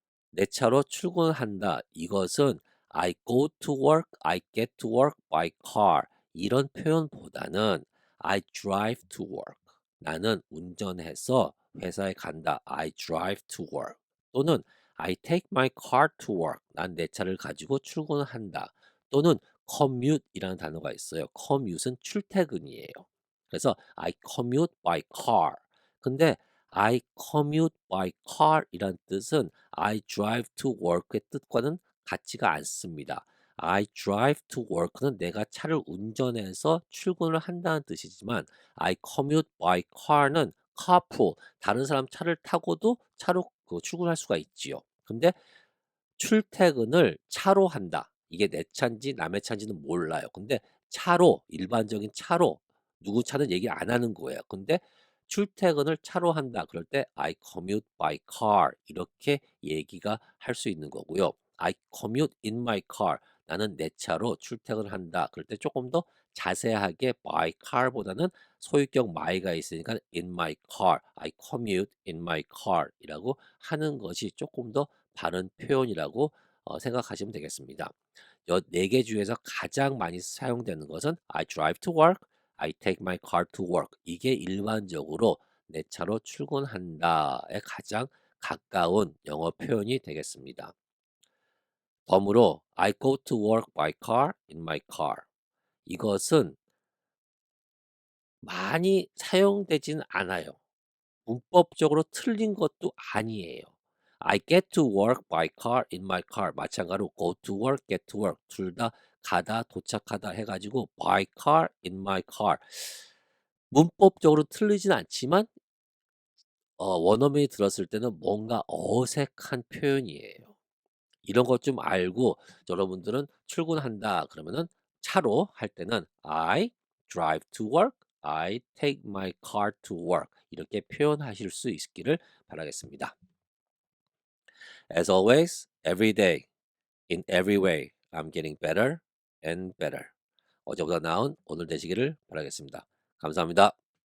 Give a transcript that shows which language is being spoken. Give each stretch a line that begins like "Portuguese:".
Korean: 내 차로 출근한다. 이것은
English: I go to work, I get to work by car.
Korean: 이런 표현보다는
English: I drive to work.
Korean: 나는 운전해서 회사에 간다.
English: I drive to work. 또는 I take my car to work.
Korean: 난 내 차를 가지고 출근한다. 또는 commute이라는 단어가 있어요. commute은 출퇴근이에요.
English: 그래서 I commute by car. 근데 I commute by car
Korean: 이란 뜻은
English: I drive to work
Korean: 의 뜻과는 같지가 않습니다.
English: I drive to work
Korean: 는 내가 차를 운전해서 출근을 한다는 뜻이지만
English: I commute by car
Korean: 는 carpool, 다른 사람 차를 타고도 차로 출근할 수가 있지요. 근데 출퇴근을 차로 한다. 이게 내 차인지 남의 차인지는 몰라요. 근데 차로, 일반적인 차로, 누구 차는 얘기 안 하는 거예요. 근데 출퇴근을 차로 한다. 그럴 때
English: I commute by car
Korean: 이렇게 얘기가 할 수 있는 거고요.
English: I commute in my car.
Korean: 나는 내 차로 출퇴근을 한다. 그럴 때 조금 더 자세하게 by car보다는 소유격 my가 있으니까 in my car,
English: I commute in my car
Korean: 이라고 하는 것이 조금 더 바른 표현이라고 생각하시면 되겠습니다. 네 개 중에서 가장 많이 사용되는 것은
English: I drive to work, I take my car to work.
Korean: 이게 일반적으로 내 차로 출근한다에 가장 가까운 영어 표현이 되겠습니다. 덤으로
English: I go to work by car in my car.
Korean: 이것은 많이 사용되진 않아요. 문법적으로 틀린 것도 아니에요.
English: I get to work by car in my car.
Korean: 마찬가지로
English: go to work, get to work.
Korean: 둘 다 가다, 도착하다 해가지고 by car in my car. 문법적으로 틀리진 않지만 원어민이 들었을 때는 뭔가 어색한 표현이에요. 이런 것 좀 알고 여러분들은 출근한다 그러면은 차로 할 때는
English: I drive to work,
Korean: I take my car to work 이렇게 표현하실 수 있기를 바라겠습니다.
English: As always, every day, in every way, I'm getting better and better.
Korean: 어제보다 나은 오늘 되시기를 바라겠습니다. 감사합니다.